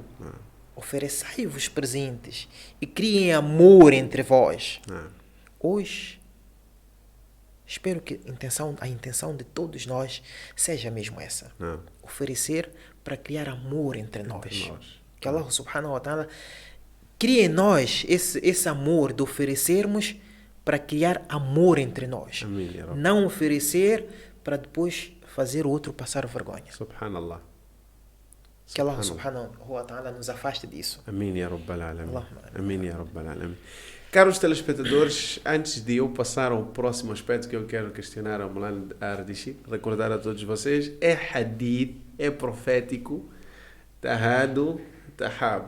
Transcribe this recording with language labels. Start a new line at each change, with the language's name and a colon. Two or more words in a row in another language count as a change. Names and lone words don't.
Portuguese: Oferecei-vos presentes e criem amor entre vós. Hoje, espero que a intenção de todos nós seja mesmo essa. Oferecer para criar amor entre nós. Que Allah
Arabic: سبحانه وتعالى
Portuguese: crie em nós esse amor de oferecermos para criar amor entre nós. Não oferecer para depois fazer o outro passar vergonha. Subhanallah. Que Allah
Arabic: سبحانه وتعالى
Portuguese: nos afaste disso. Amém,
Arabic: يا رب العالمين. Amém, يا رب العالمين.
Portuguese: Caros telespectadores, antes de eu passar ao próximo aspecto que eu quero questionar ao Maulana Ardichi, recordar a todos vocês, é hadith, é profético,
Arabic: تهادوا تحابوا.